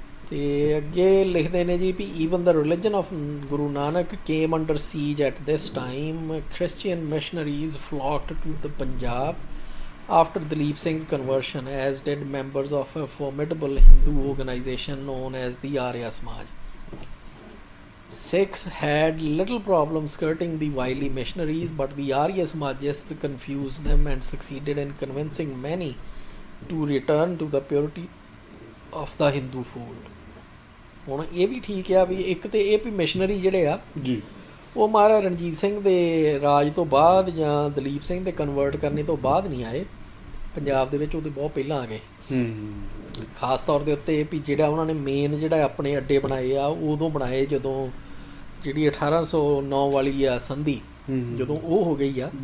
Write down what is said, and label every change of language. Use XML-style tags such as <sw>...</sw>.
<pa>ਤੇ ਅੱਗੇ ਲਿਖਦੇ ਨੇ ਜੀ ਵੀ</pa> <en>Even the religion of Guru Nanak came under siege at this time, Christian missionaries flocked to the Punjab after Dalip Singh's conversion, as did members of a formidable Hindu organization known as the Arya Samaj. Sikhs had little problem skirting the wily missionaries, but the Arya Samajists confused them and succeeded in convincing many to return to the purity of the Hindu fold.</en> <pa>ਹੁਣ ਇਹ ਵੀ ਠੀਕ ਆ ਵੀ ਇੱਕ ਤੇ ਇਹ ਵੀ missionary ਜਿਹੜੇ ਆ ਜੀ ਉਹ ਮਹਾਰਾਜਾ ਰਣਜੀਤ ਸਿੰਘ ਦੇ ਰਾਜ ਤੋਂ ਬਾਅਦ ਜਾਂ ਦਲੀਪ ਸਿੰਘ ਦੇ ਕਨਵਰਟ ਕਰਨੇ ਤੋਂ ਬਾਅਦ ਨਹੀਂ ਆਏ ਪੰਜਾਬ ਦੇ ਵਿੱਚ, ਉਹਦੇ ਬਹੁਤ ਪਹਿਲਾਂ ਆ ਗਏ। ਖਾਸ ਤੌਰ ਦੇ ਉੱਤੇ ਵੀ ਜਿਹੜਾ ਉਹਨਾਂ ਨੇ ਮੇਨ ਜਿਹੜਾ ਆਪਣੇ ਅੱਡੇ ਬਣਾਏ ਆ ਉਦੋਂ ਬਣਾਏ ਜਦੋਂ ਜਿਹੜੀ 1809 ਵਾਲੀ ਆ ਸੰਧੀ ਜਦੋਂ ਉਹ ਹੋ ਗਈ ਆ</pa>